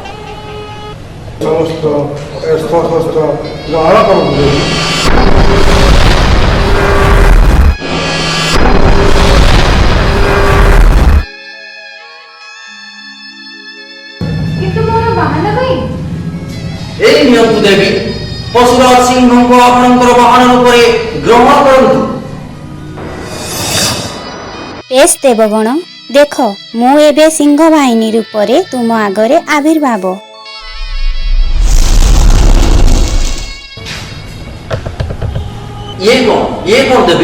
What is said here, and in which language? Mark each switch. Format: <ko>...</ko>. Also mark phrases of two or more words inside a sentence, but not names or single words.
<or>ସମସ୍ତ ଅସ୍ତ୍ରଶସ୍ତ୍ର ଗ୍ରହଣ କରନ୍ତୁ ଦେବୀ। କିନ୍ତୁ ମୋର ବାହାନ ପାଇଁ? ଏଇ ନିଅନ୍ତୁ ଦେବୀ, ପଶୁରାଜ ସିଂହଙ୍କୁ ଆପଣଙ୍କର ବାହନ ରୂପରେ ଗ୍ରହଣ କରନ୍ତୁ। ବେଶ ଦେବଗଣ, ଦେଖ ମୁଁ ଏବେ ସିଂହ ବାହିନୀ ରୂପରେ ତୁମ ଆଗରେ ଆବିର୍ଭାବ। ଇଏ କଣ ଦେବୀ?</or>